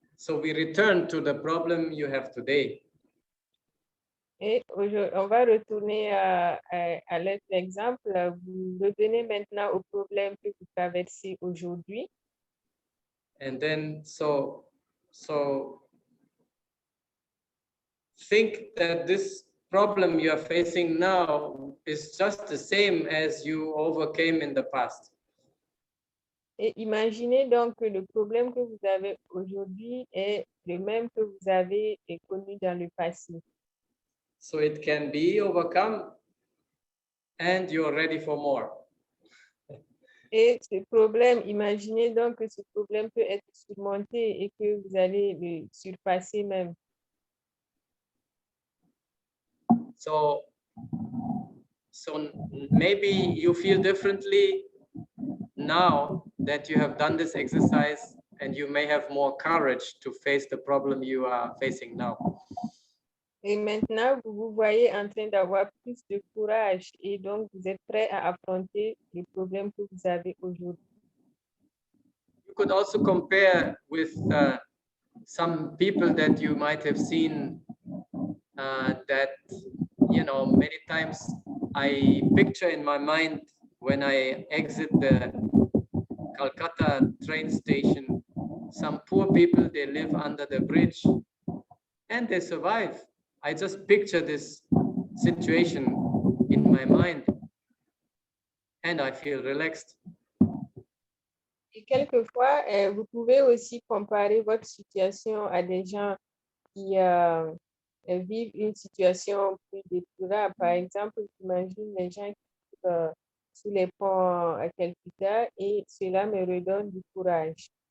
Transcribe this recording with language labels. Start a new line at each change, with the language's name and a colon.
English: So we return to the problem you have today.
French: Et on va retourner à l'autre exemple. Vous revenez maintenant au problème que vous traversez aujourd'hui.
English: And then, so think that this problem you are facing now is just the same as you overcame in the past.
French: Et imaginez donc que le problème que vous avez aujourd'hui est le même que vous avez connu dans le passé.
English: So it can be overcome, and you're ready for more.
French: Et ce problème, imaginez donc que ce problème peut être surmonté et que vous allez le surpasser même.
English: So maybe you feel differently now that you have done this exercise, and you may have more courage to face the problem you are facing now.
French: Et maintenant, vous vous voyez en train d'avoir plus de courage et donc vous êtes prêt à affronter les problèmes que vous avez aujourd'hui.
English: You could also compare with some people that you might have seen that, many times I picture in my mind when I exit the Calcutta train station, some poor people, they live under the bridge and they survive. I just picture this situation in my mind and I feel relaxed.
French: Et quelquefois, vous pouvez aussi comparer votre situation à des gens qui vivent une situation plus déplorable. Par exemple, j'imagine les gens qui vivent sous les ponts à Calcutta et cela me redonne du courage.